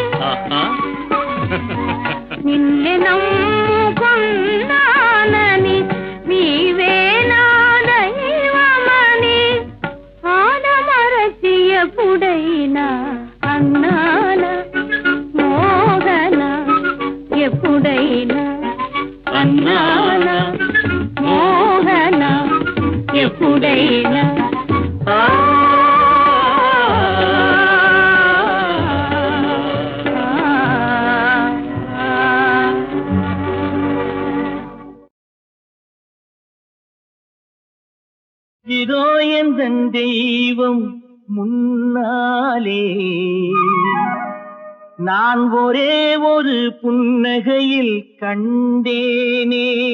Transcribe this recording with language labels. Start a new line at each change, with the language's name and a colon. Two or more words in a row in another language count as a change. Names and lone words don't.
Telugu: నిన్నే నమ్ముకున్నానని నీవే నా దైవమని ఆనమరచి ఎప్పుడైనా అన్నాన మోహన ఎప్పుడైనా అన్నాన మోహన ఎప్పుడైనా
Tamil: இதோ எந்தன் தெய்வம் முன்னாலே நான் ஒரே ஒரு புன்னகையில் கண்டேனே